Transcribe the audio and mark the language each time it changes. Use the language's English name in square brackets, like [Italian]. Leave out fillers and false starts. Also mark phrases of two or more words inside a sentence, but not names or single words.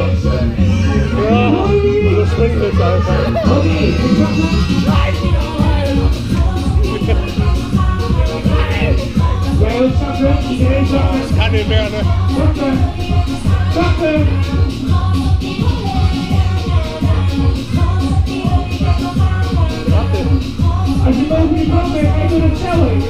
[German] Ja, das schwindelig, Alter! Okay, Ich kann nicht mehr, ne? [Dutch] Als je boven die brand bent, ga je door het cel heen.